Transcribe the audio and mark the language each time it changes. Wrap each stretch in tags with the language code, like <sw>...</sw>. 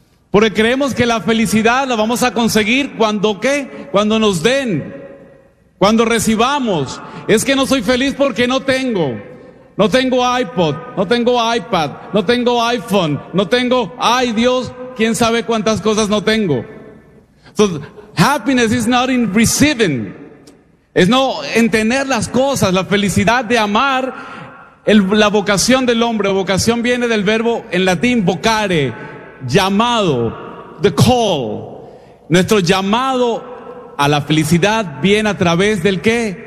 <es>Porque creemos que la felicidad la vamos a conseguir cuando ¿qué? Cuando nos den. Cuando recibamos. Es que no soy feliz porque no tengo. No tengo iPod, no tengo iPad, no tengo iPhone, no tengo, ay Dios, quién sabe cuántas cosas no tengo.</es> <en>So, happiness is not in receiving.</en> <es>Es no en tener las cosas, la felicidad de amar, la vocación del hombre. Vocación viene del verbo en latín, vocare, llamado,</es> <en>the call.</en> <es>Nuestro llamado a la felicidad viene a través del ¿qué?</es>